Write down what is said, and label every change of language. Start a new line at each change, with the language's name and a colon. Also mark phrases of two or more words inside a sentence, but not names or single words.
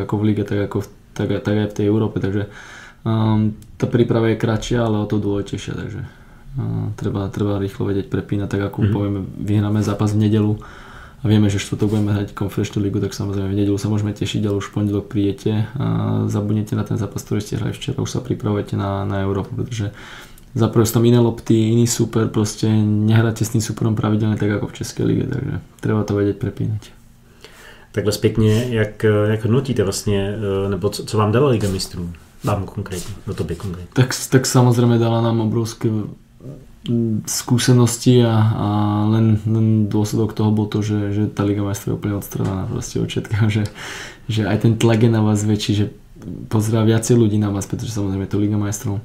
Slovak: ako v lige, tak aj v tej Európe, takže tá príprava je kratšia, ale o to dôležitejšia, takže treba rýchlo vedieť prepínať, tak ako povieme, vyhráme zápas v nedeľu a vieme, že štvrtok budeme hrať konferenčnú ligu, tak samozrejme v nedeľu sa môžeme tešiť, ale už v pondelok prídete a zabudnete na ten zápas, ktorý ste hrali včera, už sa pripravujete na Európu, pretože zaprvé sú tam iné lopty, iný super, proste nehráte s tým superom pravidelne tak ako v Českej lige, takže treba to vedieť prepínať.
Czech: Takhle zpětně, jak hodnotíte vlastně, nebo co vám dala Liga mistrů? Vám konkrétne, no tobě konkrétne.
Slovak: Tak samozrejme dala nám obrovské skúsenosti a len dôsledok toho bol to, že tá Liga majstrov je úplne odstrelená proste od všetkého, že aj ten tlak je na vás väčší, že pozerá viacej ľudí na vás, pretože samozrejme je to Liga majstrov.